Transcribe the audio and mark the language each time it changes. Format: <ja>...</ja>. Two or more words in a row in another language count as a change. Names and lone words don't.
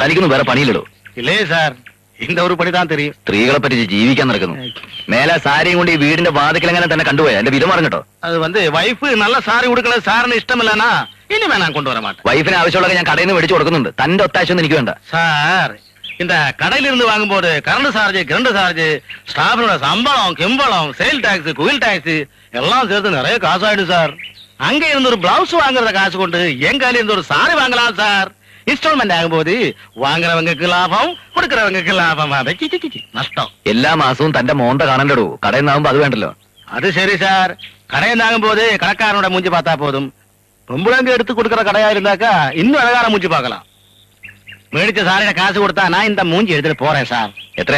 <ml>തനിക്കൊന്നും വേറെ പണിയില്ലടോ. ഇല്ലേ സാർ,</ml> <ta>இந்த</ta> <ml>ഒരു പണി</ml> <ta>தான் தெரியும்.</ta> <ml>സ്ത്രീകളെ പറ്റി ജീവിക്കാൻ നടക്കുന്നു. മേലെ സാരിയും കൊണ്ട് ഈ വീടിന്റെ വാതിക്കലെങ്ങനെ തന്നെ കണ്ടുപോയാ എന്റെ വില പറഞ്ഞിട്ടോ. അത് വൈഫ് നല്ല സാരി കൊടുക്കണത് സാറിന് ഇഷ്ടമല്ലനാ, ഇനി വേണം</ml> <ta>கொண்டுவரான் மாட்டேன்.</ta> <ml>വൈഫിന് ആവശ്യമുള്ള ഞാൻ കടയിൽ നിന്ന് മേടിച്ചു കൊടുക്കുന്നുണ്ട്. തന്റെ ഒത്താശയൊന്നും എനിക്ക് വേണ്ട സാർ.</ml> <ta>இந்த கடையில இருந்து வாங்கும்போது கரண்ட் சார்ஜ் ஸ்டாஃபோட சம்பளம், கிம்பளம், சேல் டாக்ஸ், குயில் டாக்ஸ் எல்லாம் சேர்த்து நிறைய காசு ஆயிடும் சார். அங்க இருந்து ஒரு பிளவுஸ் வாங்குறத காசு கொண்டு எங்கால இருந்து ஒரு சாரி வாங்கலாம் சார். இன்ஸ்டால்மெண்ட் ஆகும்போது வாங்குறவங்களுக்கு லாபம், கொடுக்கறவங்களுக்கு லாபம், நஷ்டம்.</ta> <ml>എല്ലാ മാസവും തന്റെ മോന്ത കാണണ്ടോ. കടയിൽ നിന്നാകുമ്പോ അത് വേണ്ടല്ലോ.</ml> <ta>அது சரி சார், கடையில் ஆகும்போது கடைக்காரனோட மூஞ்சி பார்த்தா போதும். பொம்பளைங்க எடுத்து கொடுக்கற கடையா இருந்தாக்கா இன்னும் அழகான மூஞ்சி பார்க்கலாம். மேடிச்ச சாரிட காசு கொடுத்தா நான் இந்த மூஞ்சி எடுத்துட்டு போறேன் சார்.</ta> <ml>എത്രയാ?</ml>